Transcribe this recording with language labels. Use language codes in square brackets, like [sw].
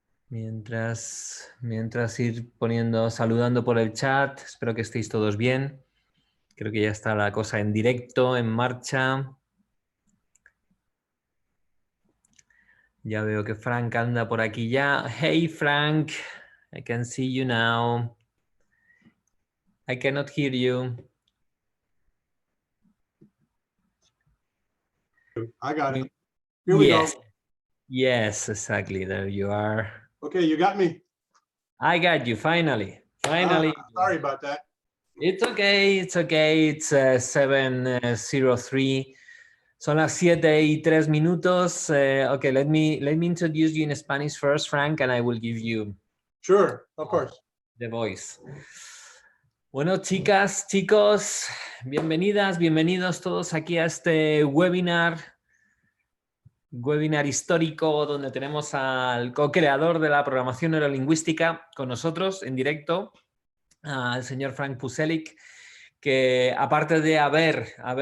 [es] Mientras ir poniendo, saludando por el chat. Espero que estéis todos bien. Creo que ya está la cosa en directo, en marcha. Ya veo que Frank anda por aquí ya. [en] Hey Frank, I can see you now. I cannot hear you. I got it. Here we Yes. go. Yes, exactly. There you are. Okay, you got me. I got you, finally. Finally. Sorry about that. It's okay, it's okay. It's 7:03. [es] Son las 7:03. [en] Okay, let me introduce you in Spanish first, Frank, and I will give you Sure, of course. the voice. [es] Bueno, chicas, chicos, bienvenidas, bienvenidos todos aquí a este webinar histórico donde tenemos al co-creador de la programación neurolingüística con nosotros en directo, al señor Frank Pucelik, que aparte de haber